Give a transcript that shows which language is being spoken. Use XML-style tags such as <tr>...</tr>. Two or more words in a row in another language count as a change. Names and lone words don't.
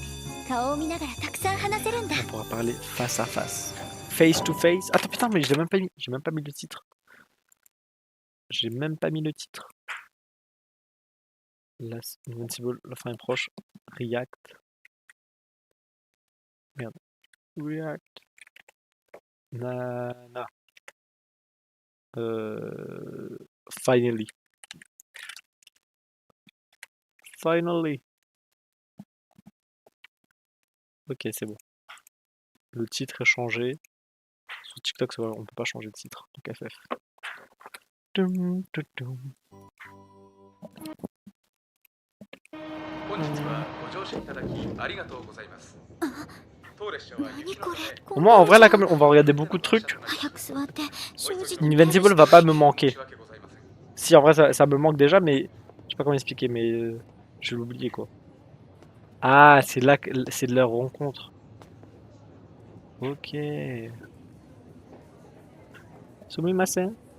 <fr>On pourra parler face à face.</fr> <en>Face to face.</en> <fr>Attends, putain, mais j'ai même pas mis le titre. J'ai même pas mis le titre. Invincible, la fin est proche. React. Merde. React. Nana.</fr> <en>Finally. Finally.</en> <fr>Ok, c'est bon. Le titre est changé. Sur TikTok, on peut pas changer de titre. Donc FF. Dum, dum, dum.</fr> <ja>本日はご乗車いただきありがとうございます。当列車は雪のため</ja> <fr>Moi, en vrai, là, comme on va regarder beaucoup de trucs, Invincible va pas me manquer. Si, en vrai, ça me manque déjà, mais je sais pas comment expliquer, mais je vais l'oublier, quoi. Ah, c'est là que c'est de leur rencontre.</fr> <ja>Ok. Sumimasen.</ja>